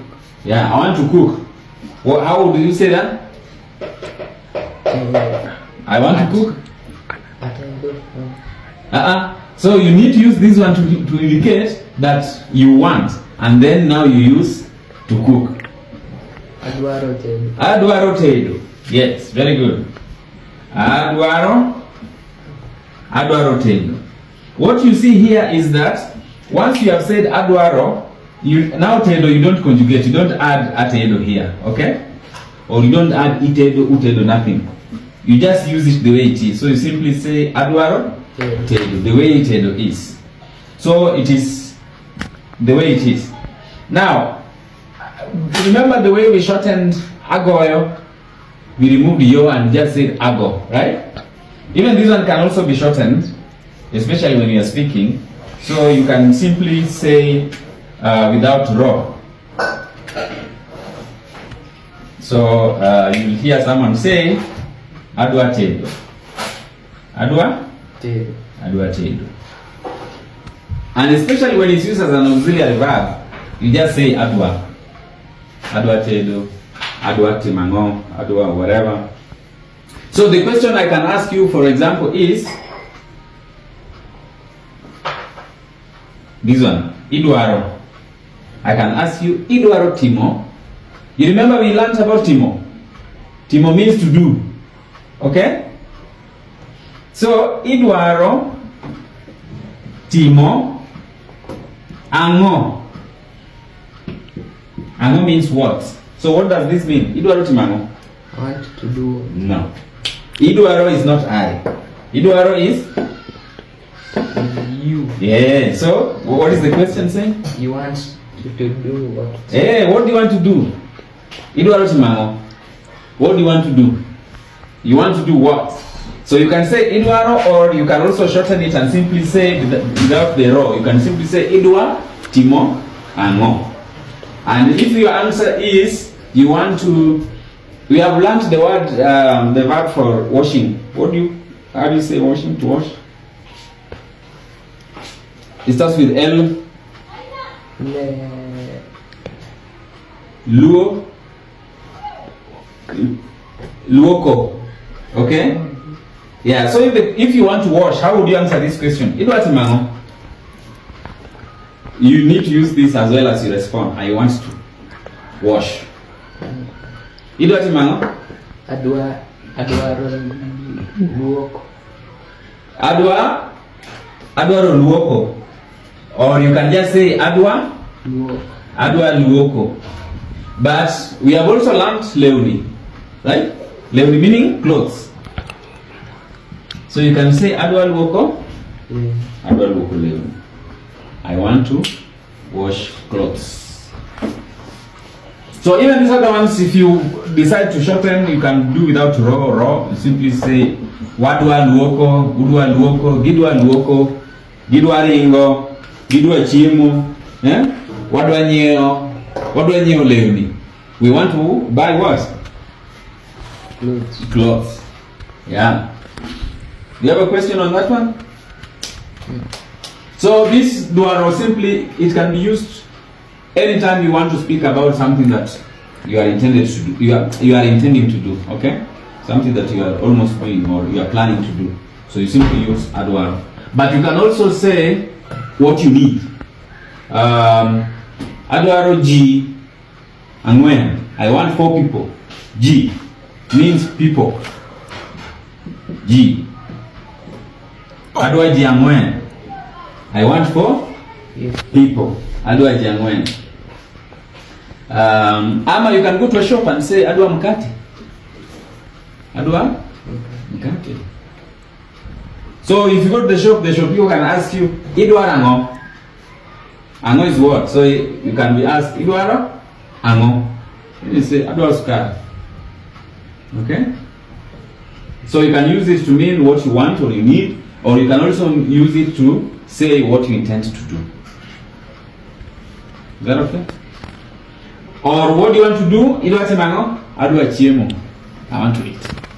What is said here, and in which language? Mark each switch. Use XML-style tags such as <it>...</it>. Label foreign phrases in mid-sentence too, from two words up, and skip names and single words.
<en>Yeah, I want to cook. Well, how would you say that? I want to cook. So you need to use this one to indicate that you want, and then now you use to cook.</en> <luo>Adwaro tedo.</luo> <en>Yes, very good.</en> <luo>Adwaro tedo.</luo> <en>What you see here is that once you have said adwaro, now tedo you don't conjugate, you don't add atedo here, okay? Or you don't add</en> <luo>itedo, utedo,</luo> <en>nothing. You just use it the way it is. So you simply say</en> <luo>adwaro tedo,</luo> <en>the way tedo is. So it is the way it is. Now, remember the way we shortened agoyo? We removed yo and just said ago, right? Even this one can also be shortened, especially when you are speaking. So you can simply say without ro. So you'll hear someone say</en> <luo>adwa tedo. Adwa tedo.</luo> <en>And especially when it's used as an auxiliary verb, you just say adwa.</en> <luo>Adwa tedo, adwa timango, adwa whatever.</luo> <en>So the question I can ask you, for example, is this one, idwaro. I can ask you,</en> <luo>idwaro timo.</luo> <en>You remember we learned about timo? Timo means to do. Okay? So,</en> <luo>idwaro timo ango.</luo> <en>Ango means what? So what does this mean?</en> <luo>Idwaro timo ango.</luo> <en>I want to do. No. Idwaro is not I. Idwaro is you. Yeah. So what is the question saying? You want to do what? Hey, what do you want to do?</en> <luo>Idwaro timo ango.</luo> <en>What do you want to do? You want to do what? So you can say idwaro, or you can also shorten it and simply say without the ro. You can simply say</en> <luo>idwa timo ango.</luo> <en>And if your answer is you want to, we have learned the word, the verb for washing. How do you say washing, to wash? It starts with L.</en> <luo>Luoko.</luo> <en>Okay? Yeah, so if you want to wash, how would you answer this question?</en> <luo>Idwatimango.</luo> <en>You need to use this as well as you respond. I want to wash.</en> <luo>Idwatimango. Adwaro luoko. Adwaro luoko.</luo> <en>Or you can just say</en> <luo>adwa luoko.</luo> <en>But we have also learned leuni, right? Leuni meaning clothes. So you can say</en> <luo>adwa luoko. Adwa luoko leuni.</luo> <en>I want to wash clothes. So even these other ones, if you decide to shorten, you can do without raw. You simply say</en> <luo>wadwa luoko, udwa luoko, gidwa luoko, gidwa ringo, gidwa chiemo, wadwa nyiewo lewni.</luo> <en>We want to buy what? Clothes. Yeah. Do you have a question on that one? So this Dwaro simply, it can be used anytime you want to speak about something that you are intended to do. You are intending to do. Okay, something that you are almost doing or you are planning to do. So you simply use Dwaro. But you can also say what you need.</en> <luo>Dwaro G ang'wen.</luo> <en>I want 4 people. G means people.</en> <luo>G. Adwa ji ang'wen.</luo> <en>I want 4 people.</en> <luo>Adwa ji ang'wen.</luo> <en>Ama you can go to a shop and say</en> <luo>adwa mkate. Adwa mkate.</luo> <en>So if you go to the shopkeeper can ask you</en> <luo>idwaro ang'o.</luo> <en>Ang'o is what? So you can be asked</en> <luo>idwaro ang'o.</luo> <en>You say</en> <luo>adwaro sukari.</luo> <en>Okay? So you can use it to mean what you want or you need, or you can also use it to say what you intend to do. Is that okay? Or what do you want to do?</en> <luo>Idwa semango, adwa chiemo.</luo> <en>I want to eat.</en>